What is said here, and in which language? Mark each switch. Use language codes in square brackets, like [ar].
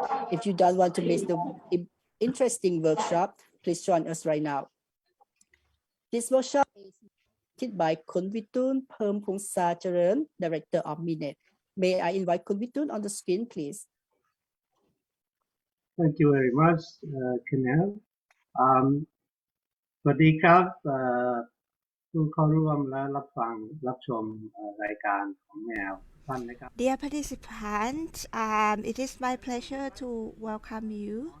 [en] If you don't want to miss the interesting workshop, please join us right now. This workshop is hosted by Witoon Permpongsacharoen, Director of MEENet. May I invite Witoon on the screen, please? Thank you very much, Kenel. [th] สวัสดีครับผู้เข้าร่วมและรับชมรายการของแนวท่านนะครับ [en] Dear participants, it is my pleasure to welcome you.